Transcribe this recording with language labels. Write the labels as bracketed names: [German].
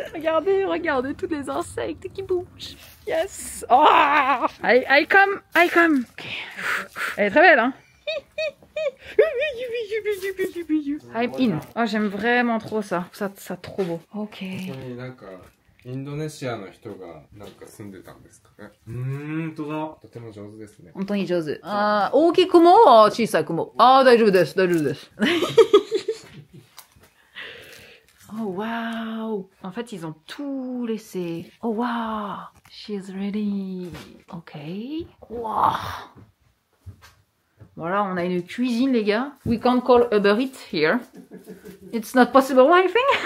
[French] Regardez, regardez tous les insectes qui bougent. [English] Yes. Oh. I come. Okay. [French] Elle est très belle, hein? [English] I'm in. [French] Oh, j'aime vraiment trop ça. Ça trop beau. Ok. [Japanese] インドネシアの人がなんか住んでたんですかね。とても上手ですね。本当に上手。あー、大きくも小さくも。あー、大丈夫です。大丈夫です。 [English] Oh wow. [French] En fait, ils ont tout laissé. [English] Oh wow. She's ready. Ok. Wow. [French] Voilà, on a une cuisine, les gars. [English] We can't call Uber Eats here. It's not possible, I think.